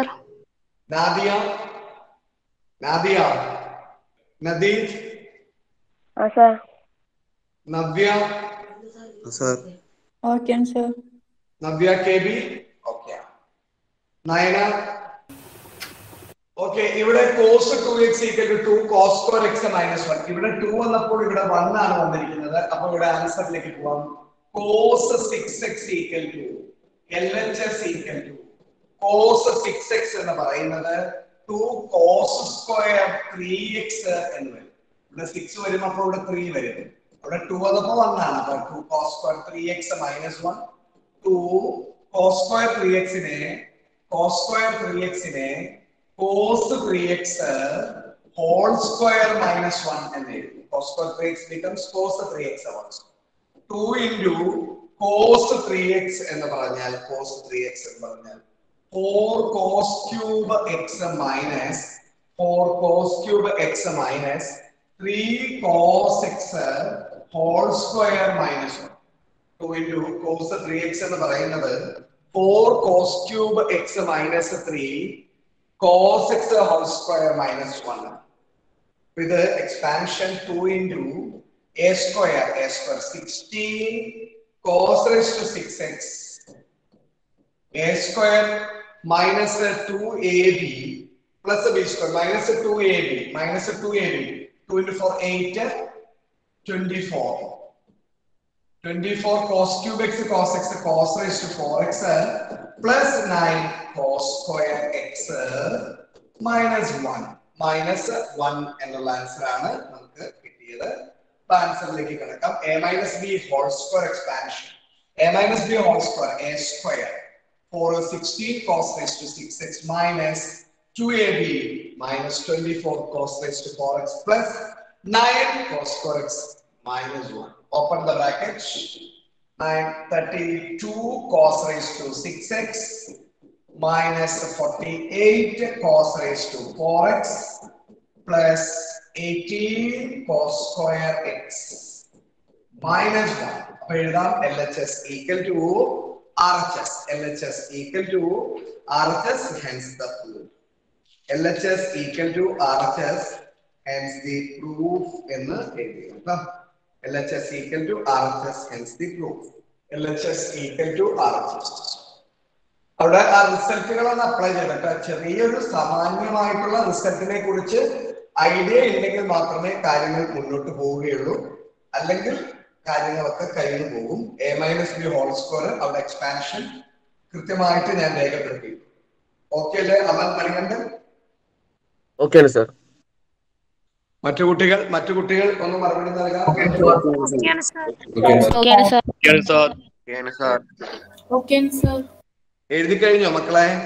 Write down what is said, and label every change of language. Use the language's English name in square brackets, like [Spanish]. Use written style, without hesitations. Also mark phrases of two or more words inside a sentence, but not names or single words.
[Malayalam] നാദിയ നദീഫ് സാർ. നവ്യ ഓക്കെയാണ് സാർ. നവ്യ കെ ബി ഓക്കെ. നയന ഓക്കെ. [English] ഇവിടെ cos 2x equal to 2 cos square x minus 1. [Malayalam] ഇവിടെ 2 വന്നപ്പോൾ ഇവിടെ 1 ആണ് വന്നിരിക്കുന്നത്. അപ്പൊ ഇവിടെ ആൻസറിലേക്ക് പോവാം. [English] cos 6x equal to LHS equal to cos 6x [Malayalam] എന്ന് പറയുന്നത് [English] 2 cos square 3x [Malayalam] എന്ന് വരും. ഇവിടെ 6 വരും, അപ്പോൾ ഇവിടെ 3 വരും. ഇവിടെ 2 വന്നപ്പോൾ 1 ആണ്. [English] അപ്പൊ 2 cos square 3x minus 1. 2 cos square 3x-നെ cos 3x whole square minus 1 [Malayalam] എന്ന് എഴുതും. [English] cos square 3x becomes cos 3x also. 2 into cos 3x [Malayalam] എന്ന് പറഞ്ഞാൽ [English] 4 cos cube x minus 3 cos x whole square minus 1. 2 into cos 3x [Malayalam] എന്ന് പറയുന്നത് [English] 4 cos cube x minus 3 cos x whole square minus 1. With the expansion 2 into a square 16 cos raised to 6x a square minus 2ab plus b square minus 2ab 2 into 4 8 24 cos cube x cos raised to 4x plus 9 cos square x minus 1 [Malayalam] എന്നുള്ള ആൻസർ ആണ് നമുക്ക് കിട്ടിയത്. ആൻസറിലേക്ക് കിടക്കാം. [English] a minus b whole square expansion. a minus b whole square, a square, for 16 cos raised to 6x minus 2ab minus 24 cos raised to 4x plus 9 cos square x minus 1. Open the bracket. 32 cos raised to 6x minus 48 cos raised to 4x plus 18 cos square x minus 1. എഴുതാം LHS equal to RHS. LHS equal to RHS, hence the proof. LHS equal to RHS, hence the proof [Malayalam] എന്ന് എഴുതിയിരിക്കുന്നു. [English] LHS equal to RHS, hence the proof. LHS equal to RHS. [Malayalam] അവിടെ ആ റിസൾട്ടുകളൊന്ന് അപ്ലൈ ചെയ്തിട്ട് ചെറിയൊരു സാമാന്യമായിട്ടുള്ള റിസൾട്ടിനെ കുറിച്ച് ഐഡിയ ഉണ്ടെങ്കിൽ മാത്രമേ കാര്യങ്ങൾ മുന്നോട്ട് പോവുകയുള്ളൂ. അല്ലെങ്കിൽ കാര്യങ്ങളൊക്കെ കഴിഞ്ഞു പോകും. [English] a minus b whole square [Malayalam] അവിടെ എക്സ്പാൻഷൻ കൃത്യമായിട്ട് ഞാൻ രേഖപ്പെടുത്തി. ഓക്കെ അല്ലേ അമൽ മണികണ്ഠൻ? ഓക്കെ ആണ് സർ. മറ്റു കുട്ടികൾ ഒന്ന് മറുപടി നൽകാം. എഴുതി കഴിഞ്ഞോ മക്കളെ?